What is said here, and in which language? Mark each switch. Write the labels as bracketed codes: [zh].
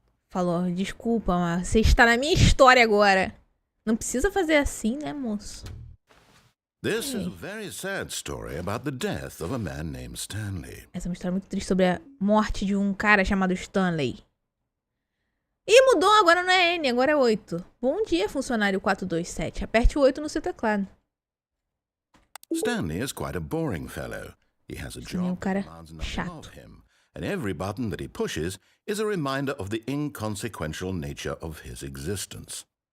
[pt] Falou, desculpa, mas você está na minha história agora. Não precisa fazer assim, né, moço? [en] This is a very sad story about the death of a man named Stanley. [pt] Essa é uma história muito triste sobre a morte de um cara chamado Stanley. Ih, mudou, agora não é N, agora é 8. Bom dia, funcionário 427. Aperte o 8 no seu teclado. [en] Stanley is quite a boring fellow. He has a job that demands nothing of him, and every button that he pushes is a reminder of the inconsequential nature of his existence.